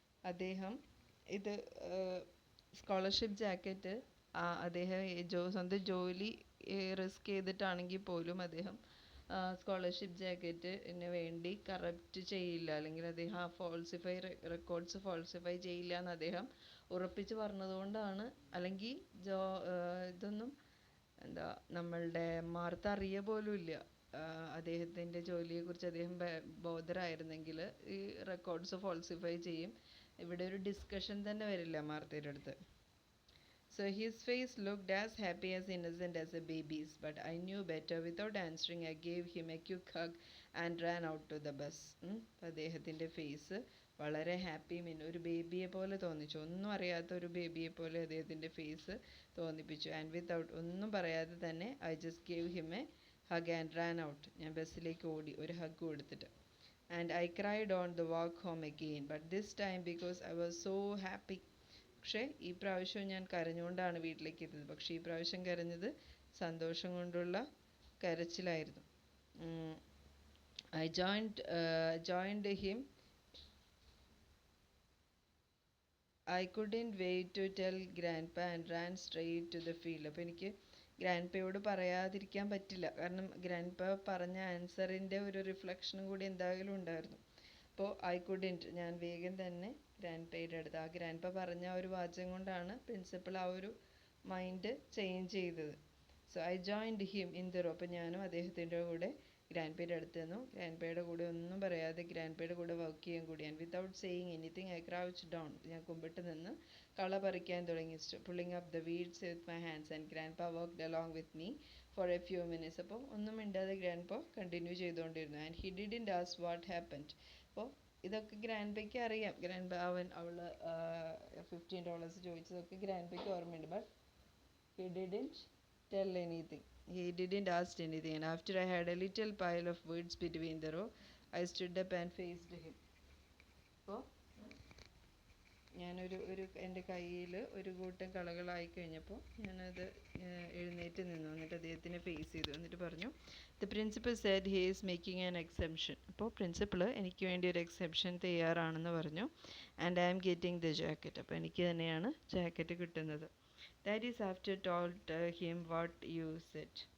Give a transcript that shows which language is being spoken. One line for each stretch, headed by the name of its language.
Malayalam: അദ്ദേഹം ഇത് scholarship jacket അദ്ദേഹം സ്വന്തം ജോലി റിസ്ക് ചെയ്തിട്ടാണെങ്കിൽ പോലും അദ്ദേഹം സ്കോളർഷിപ്പ് ജാക്കറ്റിന് വേണ്ടി കറപ്റ്റ് ചെയ്യില്ല, അല്ലെങ്കിൽ അദ്ദേഹം റെക്കോർഡ്സ് ഫോൾസിഫൈ ചെയ്യില്ല എന്ന് അദ്ദേഹം ഉറപ്പിച്ച് പറഞ്ഞതുകൊണ്ടാണ്. അല്ലെങ്കിൽ ഇതൊന്നും എന്താ നമ്മളുടെ മാർത്ത അറിയ പോലും ഇല്ല. അദ്ദേഹത്തിൻ്റെ ജോലിയെക്കുറിച്ച് അദ്ദേഹം ബോധറായിരുന്നെങ്കിൽ ഈ റെക്കോർഡ്സ് ഫോൾസിഫൈ ചെയ്യും, ഇവിടെ ഒരു ഡിസ്കഷൻ തന്നെ വരില്ല മാർത്തയുടെ അടുത്ത്.
English: So his face looked as happy as innocent as a baby's, but I knew better. Without answering, I gave him a quick hug and ran out to the bus.
Malayalam: അദ്ദേഹത്തിൻ്റെ face വളരെ happy, ഒരു ബേബിയെ പോലെ തോന്നിച്ചു, ഒന്നും അറിയാത്ത ഒരു ബേബിയെ പോലെ അദ്ദേഹത്തിൻ്റെ face തോന്നിപ്പിച്ചു.
English: and without
Malayalam: ഒന്നും പറയാതെ തന്നെ
English: I just gave him a hug and ran out.
Malayalam: ഞാൻ ബസ്സിലേക്ക് ഓടി ഒരു ഹഗ് കൊടുത്തിട്ട്.
English: and I cried on the walk home again, but this time because I was so happy.
Malayalam: പക്ഷേ ഈ പ്രാവശ്യം ഞാൻ കരഞ്ഞുകൊണ്ടാണ് വീട്ടിലേക്ക് എത്തിയത്. പക്ഷേ ഈ പ്രാവശ്യം കരഞ്ഞത് സന്തോഷം കൊണ്ടുള്ള കരച്ചിലായിരുന്നു.
English: I joined him. I couldn't wait to tell grandpa and ran straight to the field.
Malayalam: അപ്പോൾ എനിക്ക് ഗ്രാൻഡ്പയോട് പറയാതിരിക്കാൻ പറ്റില്ല, കാരണം ഗ്രാൻഡ്പ പറഞ്ഞ ആൻസറിൻ്റെ ഒരു റിഫ്ലക്ഷനും കൂടി എന്തായാലും ഉണ്ടായിരുന്നു. അപ്പോൾ
English: I couldn't,
Malayalam: ഞാൻ വേഗം തന്നെ ഗ്രാൻഡ്പയുടെ അടുത്ത്, ആ ഗ്രാൻഡ്പ പറഞ്ഞ ആ ഒരു വാചകം കൊണ്ടാണ് പ്രിൻസിപ്പൾ ആ ഒരു മൈൻഡ് ചേഞ്ച് ചെയ്തത്.
English: So I joined him in the row.
Malayalam: അപ്പോൾ ഞാനും അദ്ദേഹത്തിൻ്റെ കൂടെ ഗ്രാൻഡ്പയുടെ അടുത്ത് നിന്നു. ഗ്രാൻഡ്പയുടെ കൂടെ ഒന്നും പറയാതെ ഗ്രാൻഡ്പയുടെ കൂടെ വർക്ക് ചെയ്യാൻ കൂടി.
English: And without saying anything I crouch down.
Malayalam: ഞാൻ കുമ്പിട്ട് നിന്ന് കള പറിക്കാൻ തുടങ്ങി.
English: Pulling up the weeds with my hands and grandpa worked along with me for a few minutes.
Malayalam: അപ്പോൾ ഒന്നും മിണ്ടാതെ ഗ്രാൻഡ്പ കണ്ടിന്യൂ ചെയ്തുകൊണ്ടിരുന്നു.
English: And he didn't ask what happened.
Malayalam: അപ്പോൾ ഇതൊക്കെ ഗ്രാൻഡ്പയ്ക്ക് അറിയാം. ഗ്രാൻഡ്പ അവള് $15 ചോദിച്ചതൊക്കെ ഗ്രാൻഡ്പയ്ക്ക് ഓർമ്മയുണ്ട്.
English: But he didn't tell anything. He didn't ask anything. And after I had a little pile of words between the row, I stood up and faced him.
Malayalam: അപ്പോൾ ഞാനൊരു എൻ്റെ കയ്യിൽ ഒരു കൂട്ടം കളകളായി കഴിഞ്ഞപ്പോൾ ഞാനത് എഴുന്നേറ്റ് നിന്നു. എന്നിട്ട് അദ്ദേഹത്തിനെ ഫേസ് ചെയ്തു. എന്നിട്ട് പറഞ്ഞു,
English: The principal said he is making an exception.
Malayalam: അപ്പോൾ പ്രിൻസിപ്പൾ എനിക്ക് വേണ്ടി ഒരു എക്സെപ്ഷൻ തയ്യാറാണെന്ന് പറഞ്ഞു.
English: And I am getting the jacket.
Malayalam: അപ്പോൾ എനിക്ക് തന്നെയാണ് ജാക്കറ്റ് കിട്ടുന്നത്.
English: That is after told him what you said.